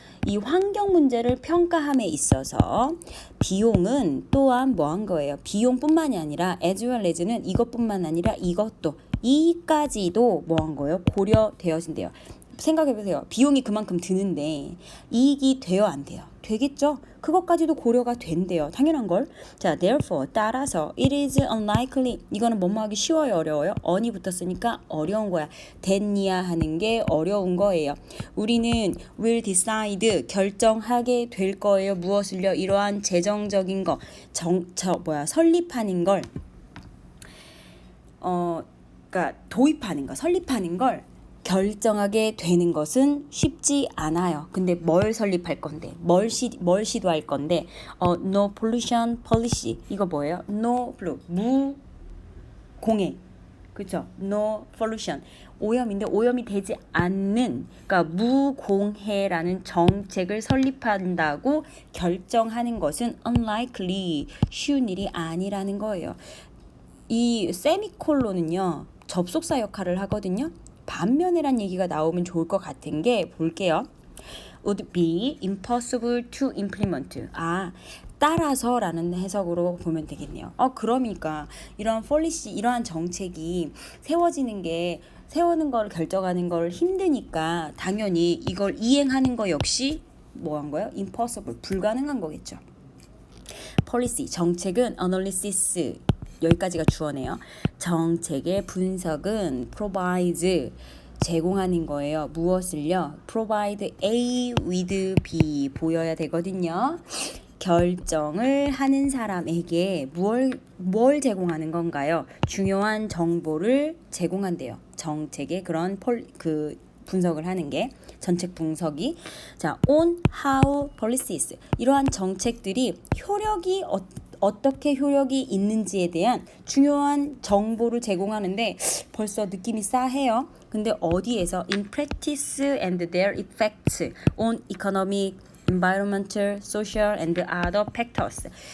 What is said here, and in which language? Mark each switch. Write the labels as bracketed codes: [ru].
[ko] 이 환경 문제를 평가함에 있어서 비용은 또한 뭐 한 거예요? 비용뿐만이 아니라 as well as는 이것뿐만 아니라 이까지도 뭐 한 거예요? 고려되어진대요. 생각해보세요. 비용이 그만큼 드는데 이익이 돼요, 안 돼요? 되겠죠? 그것까지도 고려가 된대요. 당연한 걸. 자, therefore, 따라서 [en] it is unlikely. [ko] 이거는 뭐뭐 하기 쉬워요, 어려워요? on이 붙었으니까 어려운 거야. 됐냐 하는 게 어려운 거예요. 우리는 [en] will decide, [ko] 결정하게 될 거예요. 무엇을요? 이러한 재정적인 거, 설립하는 걸, 그러니까 도입하는 거, 설립하는 걸 결정하게 되는 것은 쉽지 않아요. 근데 뭘 설립할 건데, 뭘 시도할 건데, [en] no pollution policy. [ko] 이거 뭐예요? no pollution, 무공해. 그쵸? No pollution. 오염인데 오염이 되지 않는, 그러니까 무공해라는 정책을 설립한다고 결정하는 것은 unlikely, 쉬운 일이 아니라는 거예요. 이 세미콜론은요, 접속사 역할을 하거든요. 반면에란 얘기가 나오면 좋을 것 같은 게 볼게요. [en] would be impossible to implement. [ko] 따라서라는 해석으로 보면 되겠네요. 그러니까 이런 policy, 이러한 정책이 세우는 걸 결정하는 걸 힘드니까 당연히 이걸 이행하는 거 역시 뭐 한 거예요? impossible, 불가능한 거겠죠. policy, 정책은 analysis, 여기까지가 주어네요. 정책의 분석은 provides, 제공하는 거예요. 무엇을요? provide A with B 보여야 되거든요. 결정을 하는 사람에게 뭘 제공하는 건가요? 중요한 정보를 제공한대요. 정책의 그런 분석을 하는 게 정책 분석이. 자, [en] on how policies, [ko] 이러한 정책들이 어떻게 효력이 있는지에 대한 중요한 정보를 제공하는데 벌써 느낌이 싸해요. 근데 어디에서 [en] in practice and their effects on economic, environmental, social and other factors.